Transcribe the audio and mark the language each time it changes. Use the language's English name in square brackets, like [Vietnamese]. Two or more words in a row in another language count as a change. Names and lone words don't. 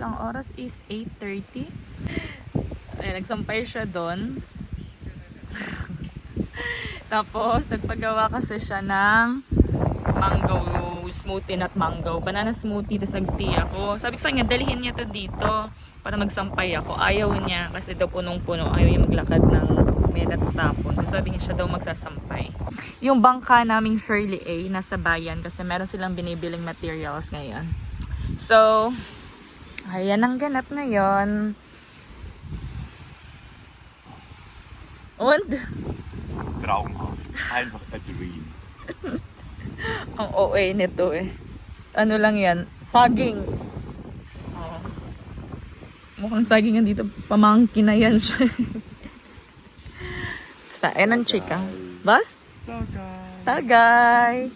[Filipino] Ang oras is 8:30. Ay, nagsampay siya doon. Tapos, nagpagawa kasi siya ng [English] mango smoothie, not mango. Banana smoothie. [Filipino] Tapos nag-tea ako. Sabi ko sa kanya, dalhin niya to dito para magsampay ako. Ayaw niya kasi daw punong-puno. Ayaw niya maglakad ng may natatapon. So sabi niya siya daw magsasampay. Yung bangka naming Shirley A, nasa bayan kasi meron silang binibiling materials ngayon. So, ayan ang ganap ngayon. [German] Und? Traumhaft. Einfach [English] a dream. [Filipino] Ang OA nito eh. Ano lang yan? Saging. Oh. Mukhang saging yan dito. Pamangkin na yan siya. Basta, ayan ang chika. Bas? Tagay!